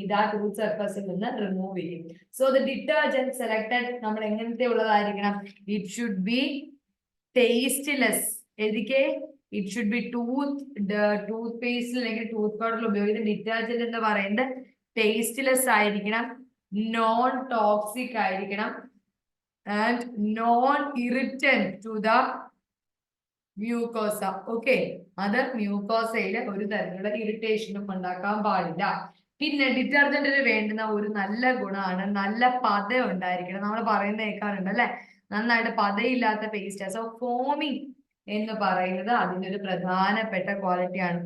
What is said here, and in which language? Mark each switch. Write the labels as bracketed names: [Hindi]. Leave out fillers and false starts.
[Malayalam] ഇതാ tooth surface ൽ നിന്ന് റിമൂവ് ചെയ്യും. [English] So the detergent selected [Malayalam] നമ്മൾ എങ്ങനത്തെ ഉള്ളതായിരിക്കണം? [English] It should be tasteless. എഴുതിക്കേ, it should be tooth paste അല്ലെങ്കിൽ tooth powder [Malayalam] ഉപയോഗിക്കുന്ന ഡിറ്റർജന്റ് എന്ന് പറയുന്നത് [English] tasteless ആയിരിക്കണം, non toxic ആയിരിക്കണം, and non irritant to the mucosa. [Malayalam] Okay, അത് മ്യൂക്കോസയില് ഒരു തരത്തിലുള്ള ഇറിറ്റേഷനും ഉണ്ടാക്കാൻ പാടില്ല. പിന്നെ ഡിറ്റർജന്റിന് വേണ്ടുന്ന ഒരു നല്ല ഗുണമാണ് നല്ല പത ഉണ്ടായിരിക്കണം. നമ്മൾ പറയുന്ന കേൾക്കാറുണ്ട് അല്ലെ, നന്നായിട്ട് പതയില്ലാത്ത പേസ്റ്റ്. സോ ഫോമിങ് എന്ന് പറയുന്നത് അതിന്റെ ഒരു പ്രധാനപ്പെട്ട ക്വാളിറ്റിയാണ്.